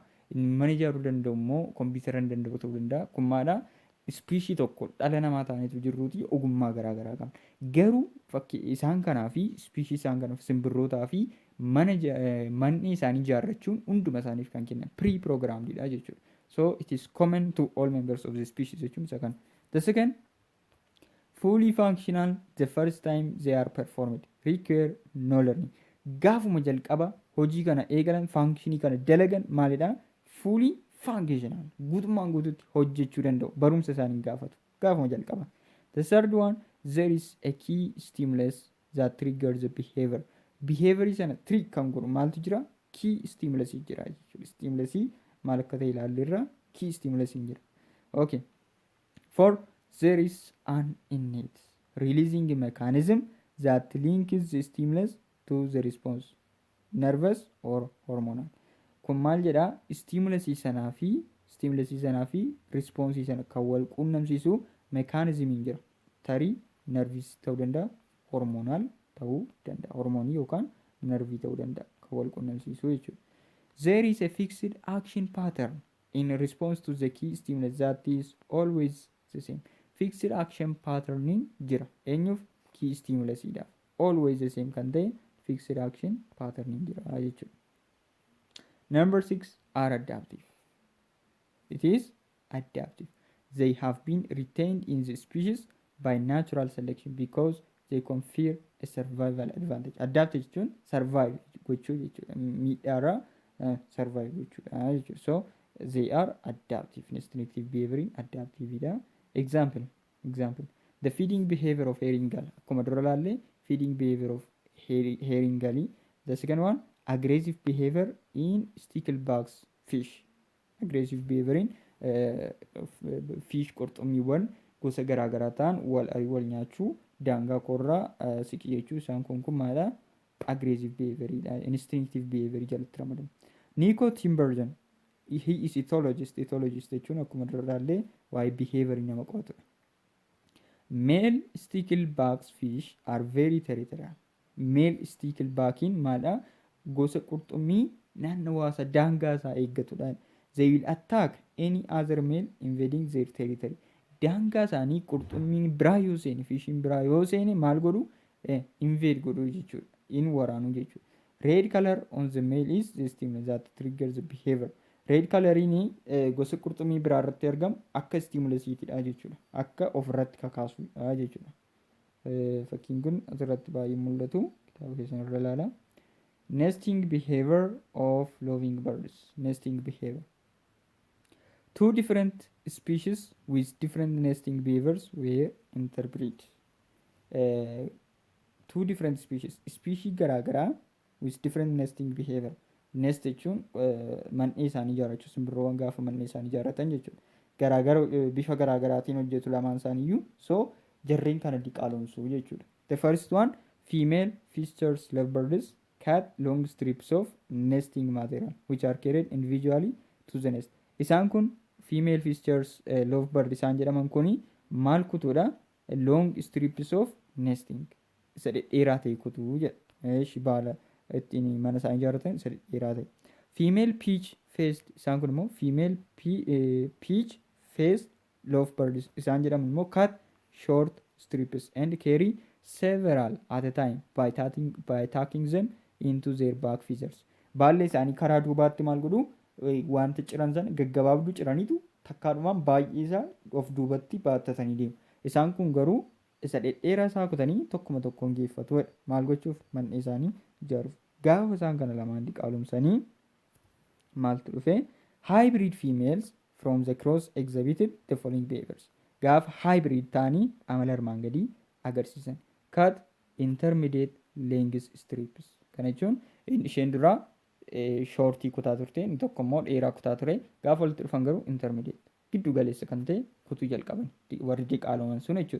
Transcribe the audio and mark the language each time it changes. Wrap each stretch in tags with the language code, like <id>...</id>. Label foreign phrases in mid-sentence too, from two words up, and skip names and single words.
<om>Inni mana ijaaruu danda'u immoo kompiitara hin danda'u ta'uu danda'a. Kun maadha? Ispiishii tokko dhala namaa ta'aniitu jirruuti ogummaa garaagaraa qabu. Garuu fakkii isaan kanaa fi ispiishii isaan kanaaf simbirrootaa fi manni isaanii ijaarrachuun hunduma isaaniif kan kennan pre-programmedha jechuudha.</om> <en>So it is common to all members of the species</en> <om>jechuun isa kana.</om> <en>The second, fully functional the first time they are performed, require no learning.</en> <om>Gaafuma jalqaba hojii kana eegalan, functionii kana dalagan maalidha?</om> <en>Fully functional</en> <om>guutummaan guututti hojjechuu danda'u barumsa isaanii gaafatu gaafuma jalqaba.</om> <en>The third one, there is a key stimulus that triggers the behavior.</en> <om>Behavior sana trick kan godhu maaltu jira?</om> <en>Key stimulus</en> <om>jira jechuudha. Stimulus maal akka ta'e ilaalleerra</om> <en>key stimulus</en> <om>jira.</om> <en>Okay. For there is an innate releasing mechanism that links the stimulus to the response, nervous or hormonal.</en> <om>Kun maal jedha? Stimulusii sanaa fi responsii sana kan wal quunnamsiisu mechanismiin jira. Tarii nervis ta'uu danda'a, hormonal ta'uu danda'a, hormonii yookaan nervii ta'uu danda'a kan wal quunnamsiisu jechuudha.</om> <en>There is a fixed action pattern in response to the key stimulus that is always the same. Fixed action patterning</en> <om>jira. Eenyuuf? Key stimulusiidhaaf.</om> <en>Always the same</en> <om>kan ta'e</om> <en>fixed action patterning</en> <om>jira jechuudha.</om> <en>Number 6 are adaptive. It is adaptive. They have been retained in the species by natural selection because they confer a survival advantage.</en> <om>Adaptive jechuun survive gochuu jechuudha. Miidhaarraa survive gochuudha jechuudha.</om> <en>So they are adaptive. Instinctive behavior adaptive. Example. The feeding behavior of herring gull.</en> <om>Akkuma dura ilaalle</om> <en>feeding behavior of herring gull. The second one, aggressive behavior in sticklebags fish. Aggressive behavior in fish</en> <om>qurxummiiwwan gosa garaagaraa ta'an wal nyaachuu daangaa korraa siqii jechuu isaan kun maadha?</om> <en>Aggressive behavior dha. Instinctive behavior</en> <om>jalatti ramadamu. Nico Timbergen,</om> <en>he is ethologist</en> <om>jechuun akkuma duraallee waa'ee behavior nama qo'atudha.</om> <en>Male sticklebags fish are very territorial. Male sticklebagin</en> <om>maadha? Gosa qurxummii naannawaasa daangaa isaa eeggatudha.</om> <en>They will attack any other male invading their territory.</en> <om>Daangaa isaanii qurxummiin biraa yoo seene, fishiin biraa yoo seene maal godhu? Invade godhu jechuudha. In waraanu jechuudha.</om> <en>Red color on the male is the stimulus that triggers the behavior.</en> <om>Red coloriin gosa qurxummii biraa irratti argamu akka stimulusiitidha jechuudha. Akka ofirratti kakaasudha jechuudha. Fakkiin kun asirratti baay'ee mul'atu. Kitaaba keessan irra ilaala.</om> <en>Nesting behavior of loving birds. Nesting behavior. Two different species with different nesting behaviors were interpreted. Two different species. Species garaagaraa with different nesting behavior.</en> <om>Nest jechuun man'ee isaanii ijaarrachuu, simbirroowwan gaafa man'ee isaanii ijaarratan jechuudha. Garaagara bifa garaagaraatiin hojjetu lamaan isaaniiyyuu. So jarreen kana diqaalomsuu jechuudha.</om> <en>The first one, female fishers lovebirds cut long strips of nesting material which are carried individually to the nest.</en> <om>Isaan kun</om> <en>female fishers lovebird</en> <om>isaan jedhaman kuni maal kutuudha?</om> <en>Long strips of nesting.</en> <om>Isa dheeraa ta'e kutuu jedha. Baala ittiin mana isaanii ijaarratan isa dheeraa ta'e.</om> <en>Female peach faced</en> <om>isaan kun immoo</om> <en>female peach faced lovebirds</en> <om>isaan jedhaman immoo</om> <en>cut short strips and carry several at a time by tucking them into their back feathers.</en> <om>Baallee isaanii karaa duubaatti maal godhu? Wanta ciran sana gaggabaabduu ciraniitu takkaadhumaan baay'ee isaa of duubatti baattatanii deemu. Isaan kun garuu isa dhedheeraa isaa kutanii tokkuma tokkoon geeffatu. Maal gochuuf? Man'ee isaanii ijaaruuf. Gaafa isaan kana lamaan diqaalomsanii maaltu dhufe?</om> <en>Hybrid females from the cross exhibited the following behaviors.</en> <om>Gaafa hybrid ta'anii amala armaan gadii agarsiisan.</om> <en>Cut intermediate length strips.</en> <om>Kana jechuun isheen duraa shoortii kutaa turte, inni tokko immoo dheeraa kutaa ture. Gaafa walitti dhufan garuu intermediate giddu galeessa kan ta'e kutuu jalqaban warri diqaaloman sun jechuudha.</om>